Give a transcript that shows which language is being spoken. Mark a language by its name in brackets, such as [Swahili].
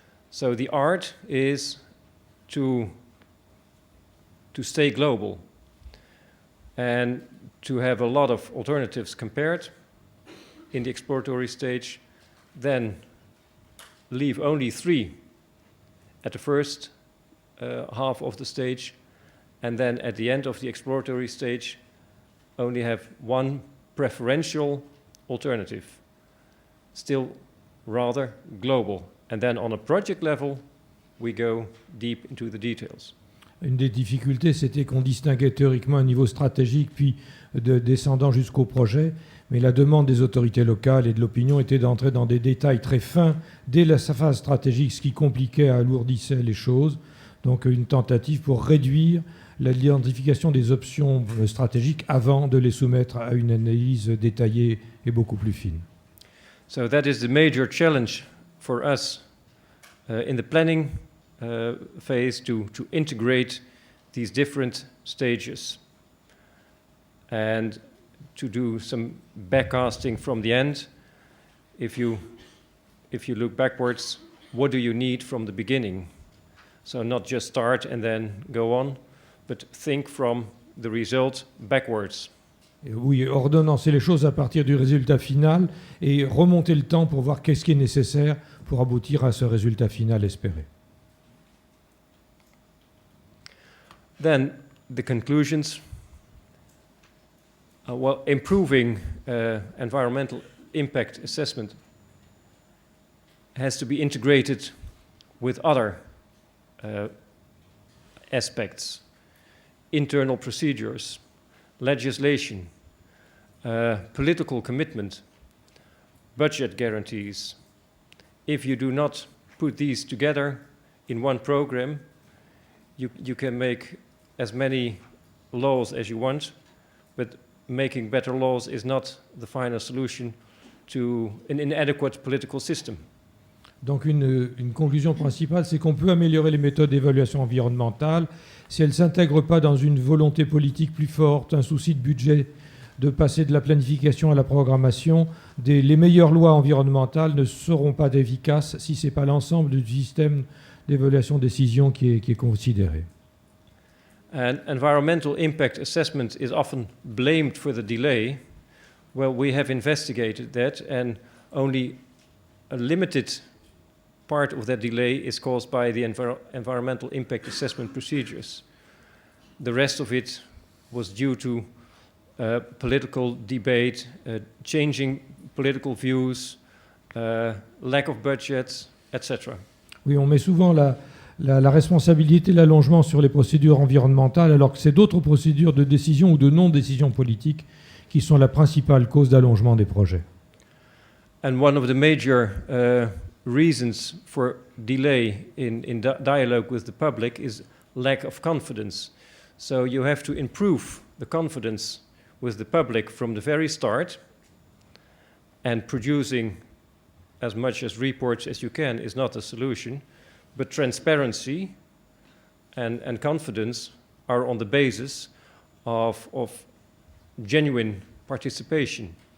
[English] So the art is to stay global and to have a lot of alternatives compared in the exploratory stage, then leave only 3 at the first half of the stage, and then at the end of the exploratory stage only have 1 preferential alternative, still rather global. And then on a project level, we go deep into the details. [French] Une des difficultés, c'était qu'on distinguait théoriquement un niveau stratégique, puis descendant jusqu'au projet, mais la demande des autorités locales et de l'opinion était d'entrer dans des détails très fins dès la phase stratégique, ce qui compliquait, alourdissait les choses. Donc une tentative pour réduire l'identification des options stratégiques avant de les soumettre à une analyse détaillée et beaucoup plus fine. [English] So that is the major challenge for us in the planning phase to integrate these different stages and to do some backcasting from the end. If you look backwards, what do you need from the beginning? So not just start and then go on, but think from the result backwards. [French] Et oui, ordonnancer les choses à partir du résultat final et remonter le temps pour voir qu'est-ce qui est nécessaire pour aboutir à ce résultat final espéré. [English] Then the conclusions. Well, improving environmental impact assessment has to be integrated with other aspects, internal procedures, legislation, political commitment, budget guarantees. If you do not put these together in one program, you can make as many laws as you want, but making better laws is not the final solution to an inadequate political system. [French] Donc une conclusion principale, c'est qu'on peut améliorer les méthodes d'évaluation environnementale si elles ne s'intègrent pas dans une volonté politique plus forte, un souci de budget, de passer de la planification à la programmation. Les meilleures lois environnementales ne seront pas efficaces si ce n'est pas l'ensemble du système d'évaluation-décision qui est considéré. [English] And environmental impact assessment is often blamed for the delay. Well, we have investigated that, and only a limited part of that delay is caused by the environmental impact assessment procedures. The rest of it was due to political debate, changing political views, lack of budgets, etc. [French] Oui, on met souvent la responsabilité de l'allongement sur les procédures environnementales, alors que c'est d'autres procédures de décision ou de non-décision politique qui sont la principale cause d'allongement des projets. [English] And one of the major reasons for delay in dialogue with the public is lack of confidence. So you have to improve the confidence with the public from the very start, and producing as much as reports as you can is not a solution, but transparency and confidence are on the basis of genuine participation.